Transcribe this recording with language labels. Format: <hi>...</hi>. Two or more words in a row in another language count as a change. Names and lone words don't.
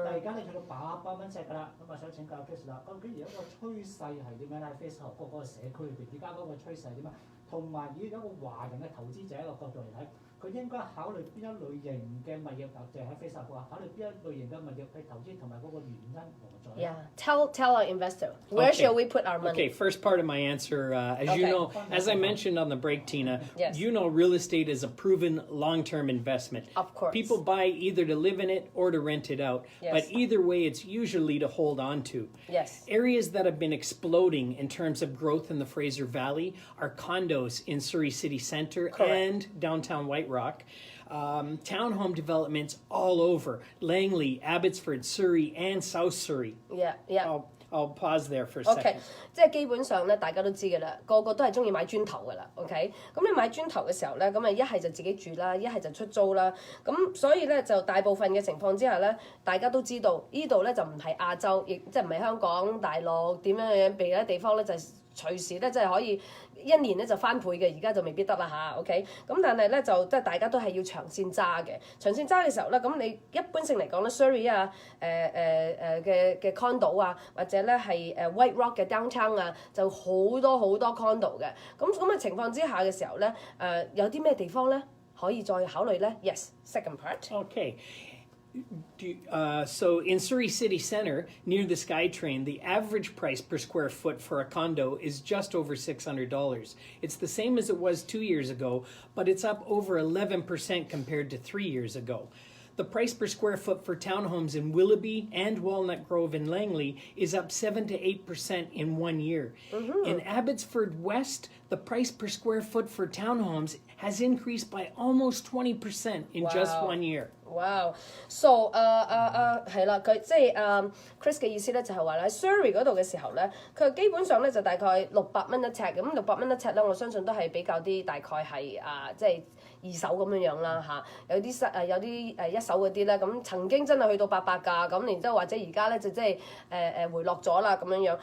<yue>但係而家你去到800蚊尺㗎啦，咁啊想請教 Chris 啦，究竟而家個趨勢係點樣咧？喺 Facebook 嗰個社區裏邊，而家嗰個趨勢係點啊？同埋以一個華人嘅投資者一個角度嚟睇，佢應該考慮邊一類型嘅物業，就係喺 Facebook 話考慮邊一類型嘅物業去投資，同埋嗰個原因何在 ？Yeah,</yue> <en>tell our investor where shall we put our money? Okay, first part of my answer, you know, as I mentioned on the break, Tina, real estate is a proven long-term investment. Of course. People buy either to live in it or to rent it out. Yes. But either way, it's usually to hold on to. Yes. Areas that have been exploding in terms of growth in the Fraser Valley are condos in Surrey City Centre and downtown White Rock. Townhome developments all over Langley, Abbotsford, Surrey, and South Surrey. Yeah. I'll pause there for a second.</en> <yue>OK， 即係基本上咧，大家都知㗎啦，個個都係中意買磚頭㗎啦。OK， 咁你買磚頭嘅時候咧，咁啊一係就自己住啦，一係就出租啦。咁所以咧就大部分嘅情況之下咧，大家都知道呢度咧就唔係亞洲，亦即係唔係香港、大陸點樣避嘅地方咧，就係隨時咧即係可以。一年咧就翻倍嘅，而家就未必得啦嚇 ，OK。咁但係咧就即係大家都係要長線揸嘅，長線揸嘅時候咧，咁你一般性嚟講咧 ，Surrey 啊，嘅 condo 啊，或者咧係White Rock 嘅 downtown 啊，就好多 condo 嘅。咁嘅情況之下嘅時候咧，有啲咩地方咧可以再考慮咧 ？</yue> <en>Yes, second part. Okay. So in Surrey City Centre, near the SkyTrain, the average price per square foot for a condo is just over $600. It's the same as it was 2 years ago, but it's up over 11% compared to 3 years ago. the price per square foot for townhomes in Willoughby and Walnut Grove in Langley is up 7 to 8% in 1 year. In Abbotsford West, the price per square foot for townhomes has increased by almost 20% in just 1 year.</en> <yue>Wow! So 係啦，佢即係Chris 嘅意思咧就係話咧，Surrey 嗰度嘅時候咧，佢基本上咧就大概600蚊一尺，咁600蚊一尺咧，我相信都係比較啲大概係即係二手咁樣樣啦嚇，有啲一手嗰啲咧，咁曾經真係去到800㗎，咁然之後或者而家咧就即係回落咗啦咁樣樣。</yue>